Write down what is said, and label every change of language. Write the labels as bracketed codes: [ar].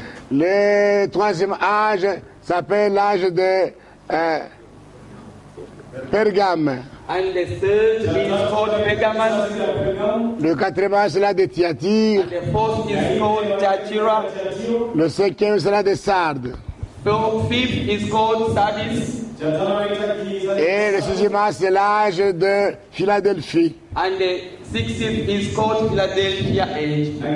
[fr] Le troisième âge s'appelle l'âge de Pergame. [en] And the third is called Pergamon. [fr] Le quatrième âge, c'est l'âge de Thyatire. [en] And the fourth is called Thyatira. [fr] Le cinquième, c'est l'âge de Sardes. [en] The fifth is called Sardis. [fr] Et le sixième âge, c'est l'âge de Philadelphie. [en] And the sixth is called Philadelphia age.